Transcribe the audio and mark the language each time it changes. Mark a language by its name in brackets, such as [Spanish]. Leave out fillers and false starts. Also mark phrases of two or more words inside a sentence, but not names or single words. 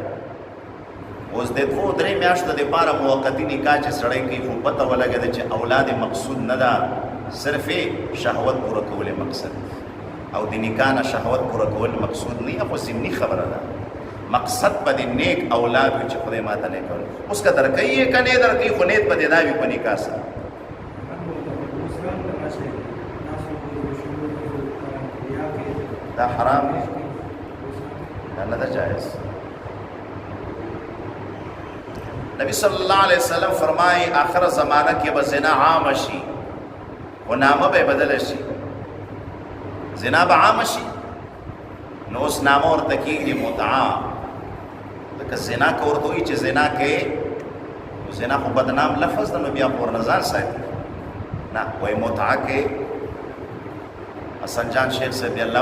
[Pashto] اوس د 2-3 میاشتو دپاره موقتی نکاح چې سړی کوي، خو پته ولګېده چې اولاد مقصود نه ده، صرف شهوت پوره کول مقصد، او د نکاح نه شهوت پوره کول مقصود نه، خو ضمني خبره ده. مقصد په دې نیک اولاد وي چې خدای ماته نیک اولاد اوس که درکوي یې که نه یې درکوي خو نیت په دې دا وي په نکاح سره دا حرام دی دا نه ده جایز نبی [Arabic] صلی اللہ علیہ [Pashto] وسلم فرمائی آخر زمانہ کې به زنا عام شي و نامه به بدل شي زنا به عام شي نو اوس نامه ورته کېږي متعه لکه زنا که ورته وایي چې زنا کې زنا خو بدنام لفظ ده نو بیا خو ورنه ځان ساتي نه وایي متعه کې حسن جان شیخ صاحب الله